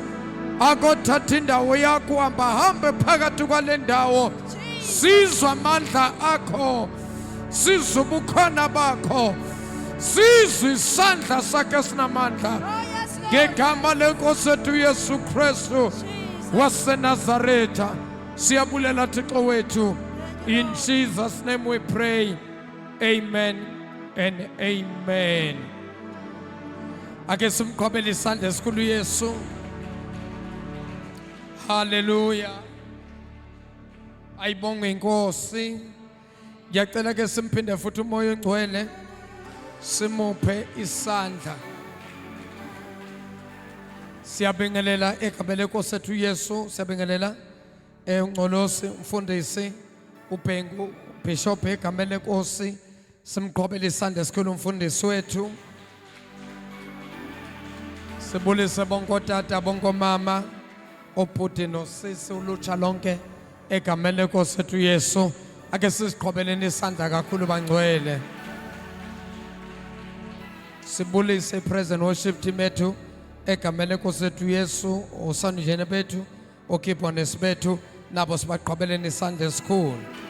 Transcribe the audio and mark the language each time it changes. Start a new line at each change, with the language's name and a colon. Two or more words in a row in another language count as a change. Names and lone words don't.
Zulu: Akothatha indawo yakho, hambe phakathi kwale ndawo, sizwa amandla akho, sizwa ubukhona bakho, sizwa isandla sakhe sinamandla ngegama lenkosi ethu Yesu Kristu waseNazaretha.
Xhosa: Siyabulela Thixo wethu.
English: In Jesus' name we pray. Amen and amen.
Zulu: Ake simqhubele isandla esikhulu Yesu. Hallelujah. Ayibonge inkosi. Ngiyacela ke simphinde futhi umoya ongcwele simuphe isandla. Siyabingelela egameni lenkosi ethu Yesu, siyabingelela ungcolosi umfundisi uBhengu Bishop egameni lenkosi, simqhubele isandla esikhulu umfundisi wethu. Sibulise bonke otata, bonke mama, obhuti nosisi, ulutsha lonke egameni lenkosi ethu Yesu. Ake siziqhubeleni isandla kakhulu bangcwele. Sibulise
English: present worship team
Zulu: ethu egameni lenkosi ethu Yesu, osanjene bethu, okibonesi bethu, nabo sibaqhubeleni isandla esikhulu.